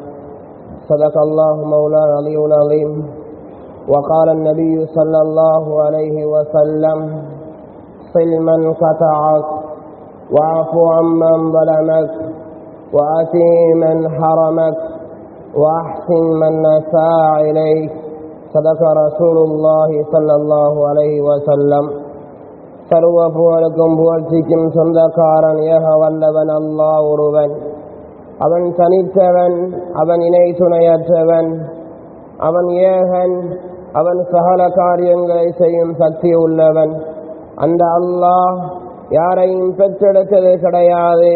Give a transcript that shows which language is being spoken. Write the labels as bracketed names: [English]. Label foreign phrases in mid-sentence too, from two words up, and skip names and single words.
[Arabic] صدق الله مولانا العلي العظيم. وقال النبي صلى الله عليه وسلم: صل من قطعك واعف عمن ظلمك وأتي من حرمك وأحسن من أساء إليك. صدق رسول الله صلى الله عليه وسلم. [Tamil] சர்வ புகழுக்கும் புகழ்ச்சிக்கும் சொந்தக்காரன் ஏக வல்லவன் அல்லாஹ் ஒருவன். அவன் தனித்தவன், அவன் இணை துணையற்றவன், அவன் ஏகன், அவன் சகல காரியங்களை செய்யும் சக்தி உள்ளவன். அந்த அல்லாஹ் யாரையும் பெற்றெடுத்தது கிடையாது.